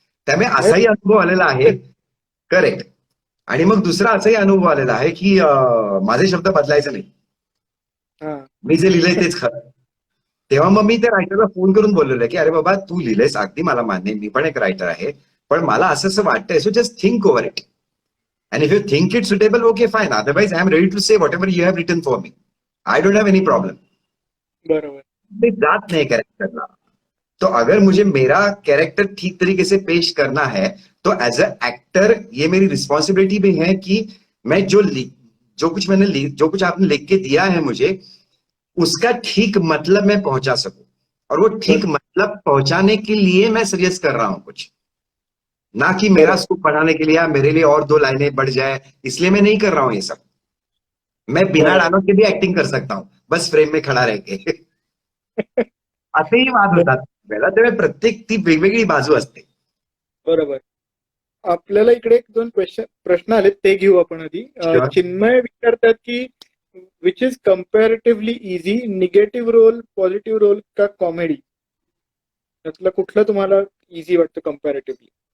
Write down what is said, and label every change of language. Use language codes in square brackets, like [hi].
[mr] त्यामुळे असाही अनुभव आलेला आहे. करेक्ट. आणि मग दुसरा असाही अनुभव आलेला आहे की माझे शब्द बदलायचे नाही, मी जे लिहिलंय तेच खरं. तेव्हा मग मी त्या रायटरला फोन करून बोललेलं की अरे बाबा तू लिहिलंयस अगदी मला मान्य, मी पण एक रायटर आहे, पण मला असं वाटतंय, [en] So just think over it and if you think it suitable okay fine, otherwise I am ready to say whatever you have written for me, I don't have any problem. [mr] बरोबर. [hi] मैं जात नहीं कैरेक्टर, तो अगर मुझे मेरा character ठीक तरीके से पेश करना है तो [en] as a actor [hi] ये मेरी रिस्पॉन्सिबिलिटी भी है कि मैं जो कुछ आपने लिख के दिया है मुझे उसका ठीक मतलब मैं पहुंचा सकूं, और वो ठीक मतलब पहुंचाने के लिए मैं सजेस्ट कर रहा हूं कुछ, ना कि मेरा स्कोप बढ़ाने के लिए या मेरे लिए और 2 लाइनें बढ़ जाए इसलिए मैं नहीं कर रहा हूं ये सब. मैं बिना डायलॉग के भी एक्टिंग कर सकता हूं, बस फ्रेम में खड़ा रह के. [mr] असेही वाद होतात त्यामुळे प्रत्येक ती वेगवेगळी बाजू असते. बरोबर. आपल्याला इकडे 1-2 प्रश्न आले ते घेऊ आपण आधी. चिन्मय विचारतात की [en] which is comparatively easy, negative role, positive role [mr] का कॉमेडी, यातलं कुठलं तुम्हाला इझी वाटतं कम्पॅरेटिव्हली?